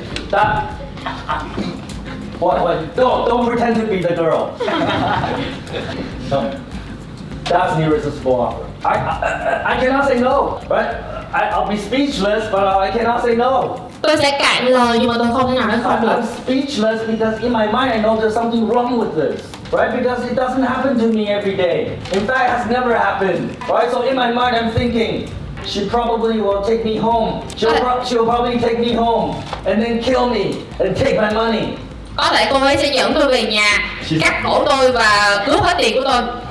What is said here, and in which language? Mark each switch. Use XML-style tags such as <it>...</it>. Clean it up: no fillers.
<en>That. What? Don't pretend to be the girl. No. That's an irresistible offer. I cannot say no, right? I'll be speechless, but I cannot say no.</en> <vi>Tôi sẽ cạn lời nhưng mà tôi không thể nào nói không được.</vi> <en>I'm speechless because in my mind I know there's something wrong with this, right? Because it doesn't happen to me every day. In fact, it has never happened, right? So in my mind I'm thinking, she probably will take me home. She'll probably take me home and then kill me and take my money.</en> <vi>Có thể cô ấy sẽ dẫn tôi về nhà, cắt cổ tôi và cướp hết tiền của tôi.</vi>